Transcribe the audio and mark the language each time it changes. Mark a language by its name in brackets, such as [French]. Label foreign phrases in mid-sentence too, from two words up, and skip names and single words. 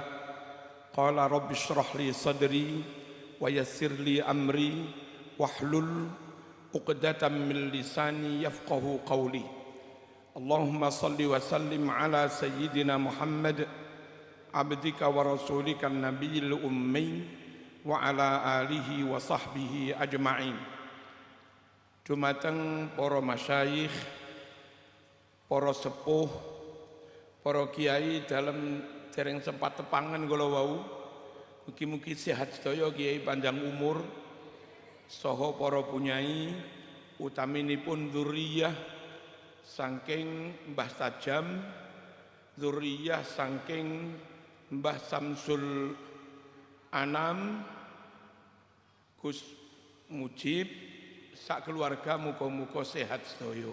[Arabic] قال رب اشرح لي صدري ويسر لي أمري واحلل عقدة من لساني يفقهوا قولي. اللهم صل وسلم على سيدنا محمد عبدك ورسولك النبي الأمي وعلى آله وصحبه أجمعين. [Javanese] Dumateng para masyayikh, para sepuh, para kiai dalam dereng sempat tepangan kula wau. Mugi-mugi sehat sedaya, kiai panjang umur saha para punyai utaminipun dzurriyyah saking Mbah Tajam, dzurriyyah saking Mbah Samsul Anam, Gus Mujib, sak keluarga muga-muga sehat sedaya.